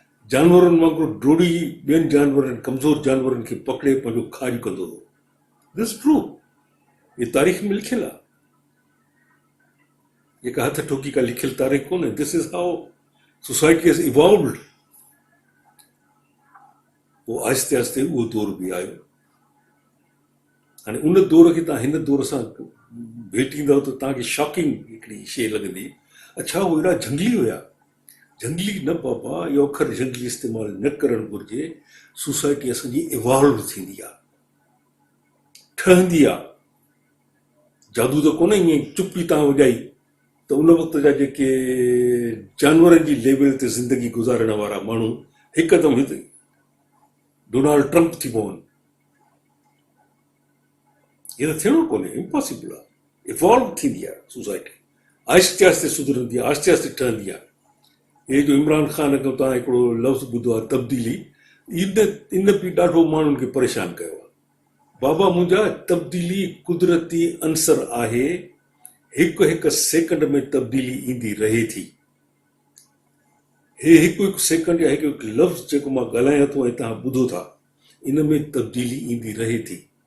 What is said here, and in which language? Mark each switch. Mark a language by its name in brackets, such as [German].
[Sindhi] जानवरनि वांगुरु डोड़ी ॿियनि जानवरनि, कमज़ोर जानवरनि खे पकड़े पंहिंजो खाज कंदो हो। [English] this true, [Sindhi] ये तारीख़ में लिखियलु आहे, जेका हथ ठोकी का लिखियलु तारीख़ कोन्हे। [English] This is how society has evolved. [Sindhi] पोइ आहिस्ते आहिस्ते उहो दौर बि आयो। हाणे उन दौर खे तव्हां हिन दौर सां भेटींदव त तव्हांखे शॉकिंग हिकिड़ी शइ लॻंदी, अच्छा उहे एॾा झंगली हुया। झंगली न बाबा, इहो अखर झंगली इस्तेमालु न करणु घुरिजे। सोसाइटी असांजी इवॉल्व थींदी आहे, ठहंदी आहे। जादू त कोन्हे ईअं चुप्पी तव्हां वॼाई त उन वक़्त जा जेके जानवरनि जी लेवल ते ज़िंदगी गुज़ारण वारा माण्हू हिकदमि हिते डोनाल्ड ट्रंप थी पवनि। इहो त थियणो कोन्हे, इम्पॉसिबल आहे। इवॉल्व थींदी आहे सोसाइटी, आहिस्ते आहिस्ते सुधरंदी आहे, आहिस्ते आहिस्ते ठहंदी आहे। हे जो इमरान ख़ान खां तव्हां हिकिड़ो लफ़्ज़ ॿुधो आहे तब्दीली, इन बि ॾाढो माण्हुनि खे परेशान कयो आहे। बाबा मुंहिंजा तब्दीली कुदरती अंसर आहे, हिकु हिकु सेकंड में तब्दीली ईंदी रहे थी। हे हिकु हिकु सेकंड या हिकु हिकु लफ़्ज़ जेको मां ॻाल्हायां थो ऐं तव्हां ॿुधो था, इन में तब्दीली ईंदी रहे थी।